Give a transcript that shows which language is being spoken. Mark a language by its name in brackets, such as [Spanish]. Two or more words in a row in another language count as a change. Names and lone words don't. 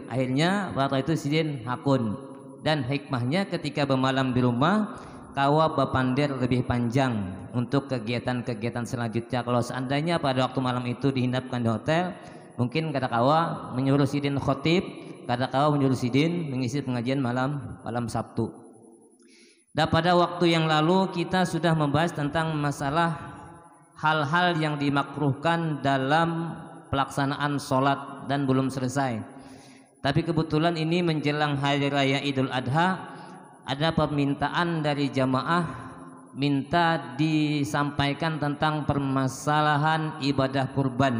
[Banjar] Akhirnya waktu itu Sidin hakun, dan hikmahnya ketika bermalam di rumah kawa bapandir lebih panjang untuk kegiatan-kegiatan selanjutnya. Kalau seandainya pada waktu malam itu dihinapkan di hotel, mungkin kata kawa menyuruh Sidin khotib, kata kawa menyuruh Sidin mengisi pengajian malam Sabtu. [Indonesian] Dan pada waktu yang lalu kita sudah membahas tentang masalah hal-hal yang dimakruhkan dalam pelaksanaan sholat dan belum selesai. Tapi kebetulan ini menjelang hari raya Idul Adha, ada permintaan dari jamaah minta disampaikan tentang permasalahan ibadah kurban.